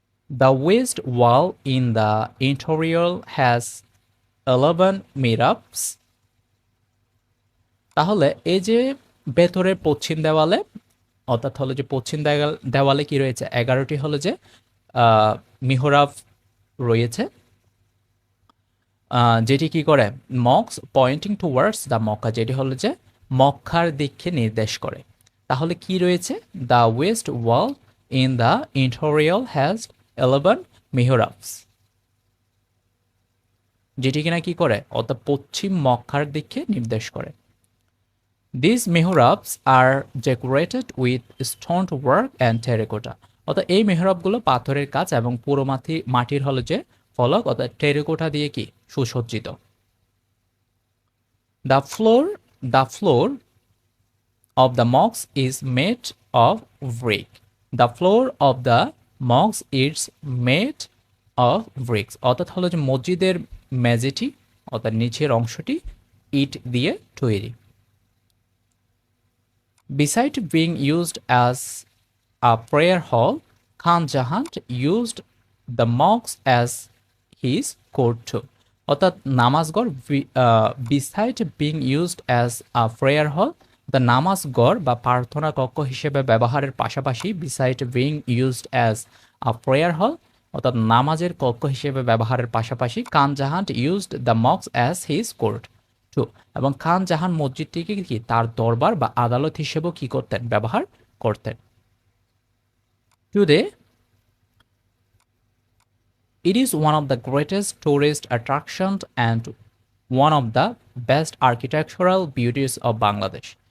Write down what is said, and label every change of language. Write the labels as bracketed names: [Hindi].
[English] The west wall in the interior has 11 mihrabs. [Bangla] তাহলে এই যে ভেতরের পশ্চিম দেওয়ালে অর্থাৎ হলো যে পশ্চিম দেওয়ালে কি রয়েছে 11টি হলো যে মিহরাব রয়েছে, যেটি কি করে [English] mosques pointing towards the Mecca, [Bangla] যেটি হলো যে মক্কার দিকে নির্দেশ করে। তাহলে কি রয়েছে [English] the west wall in the interior has 11 mihrabs, [Bangla] যেটি কিনা কি করে অর্থাৎ পশ্চিম মক্কার দিকে নির্দেশ করে। [English] These mihrabs are decorated with stone work and terracotta. [Bangla] অর্থাৎ এই মেহরাবগুলো পাথরের কাজ এবং পুরো মাটির হলো যে ফলক অর্থাৎ টেরাকোটা দিয়ে কি সুসজ্জিত। [English] The floor of the mosque is made of brick. The floor of the mosque is made of bricks. [Bangla] অর্থাৎ হলো যে মসজিদের মেঝেটি অর্থাৎ নিচের অংশটি ইট দিয়ে তৈরি। [English] Besides being used as a prayer hall, Khan Jahan used the mosque as his court too. [Bangla] অর্থাৎ নামাজঘর [English] beside being used as a prayer hall, [Bangla] the নামাজঘর বা প্রার্থনা কক্ষ হিসেবে ব্যবহারের পাশাপাশি [English] beside being used as a prayer hall [Bangla] অর্থাৎ নামাজের কক্ষ হিসেবে ব্যবহারের পাশাপাশি খান জাহান [English] used the mosque as his court too, [Bangla] এবং খান জাহান মসজিদটিকে কি তার দরবার বা আদালত হিসেবেও কি করতেন ব্যবহার করতেন। [English] Today it is one of the greatest tourist attractions and one of the best architectural beauties of Bangladesh.